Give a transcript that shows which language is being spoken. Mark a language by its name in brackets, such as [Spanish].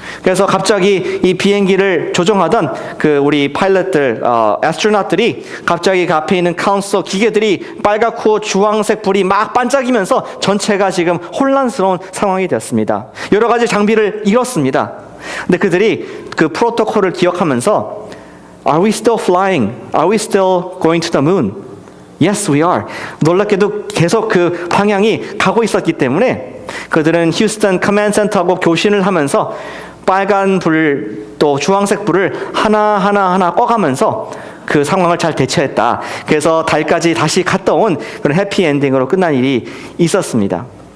[Korean] 그래서 갑자기 이 비행기를 조종하던 그 우리 파일럿들, 애스트로나ut들이 갑자기 그 앞에 있는 카운서 기계들이 빨갛고 주황색 불이 막 반짝이면서 전체가 지금 혼란스러운 상황이 되었습니다. 여러 가지 장비를 잃었습니다. 근데 그들이 그 프로토콜을 기억하면서 [English] Are we still flying? Are we still going to the moon? Yes, we are. [Korean] 놀랍게도 계속 그 방향이 가고 있었기 때문에 그들은 휴스턴 커맨드 센터하고 교신을 하면서 빨간 불 또 주황색 불을 하나 꺼가면서 그 상황을 잘 대처했다. 그래서 달까지 다시 갔다 온 그런 해피엔딩으로 끝난 일이 있었습니다.